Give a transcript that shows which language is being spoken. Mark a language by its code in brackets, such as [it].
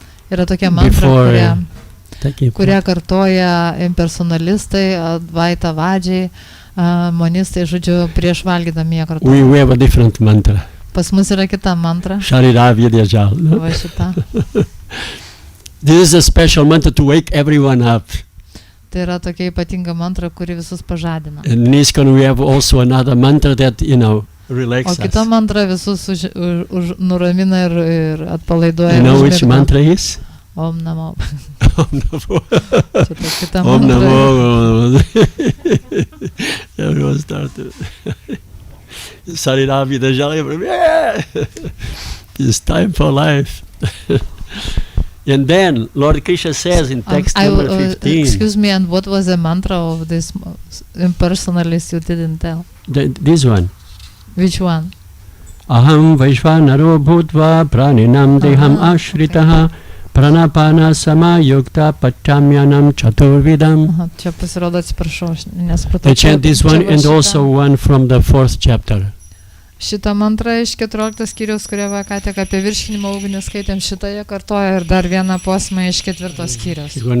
[lt] Yra tokia mantra, kurią kartoja impersonalistai, Advaitavadžiai, monistai, žodžiu, prieš valgydami jie kartoja. [en] We have a different mantra. [lt] Pas mus yra kita mantra. [sa] Sharira Vidyajal. [lt] Va šita. [en] This is a special mantra to wake everyone up. [lt] Tai yra tokia ypatinga mantra, kuri visus pažadina. [en] In ISKCON we have also another mantra that, relaxes [lt] O kita [en] us. [lt] mantra visus nuramina ir atpalaiduoja. [en] You know which mantra is? [sa] Om Namo. Om Namo. [lt] Šita kita [sa] Om [lt] mantra. [en] Namo. Everyone started. Sharira Vidyajal. Yeah! It's time for life. And then Lord Krishna says in text number 15. Excuse me, and what was the mantra of this impersonalist you didn't tell? This one. Which one? [sa] Aham Vaishvanaro Bhutva Praninam Deham Ashritaha Pranapana Samayukta Pachamyanam Chaturvidam. [lt] Čia pasirodo, atsiprašau, aš nesupratau. [en] They chant this one and also one from the 4th chapter. [lt] Šitą mantrą iš 14 skyriaus, kurią ką tik apie virškinimo ugnį skaitėm, šitą jie kartoja ir dar vieną posmą iš 4 skyriaus.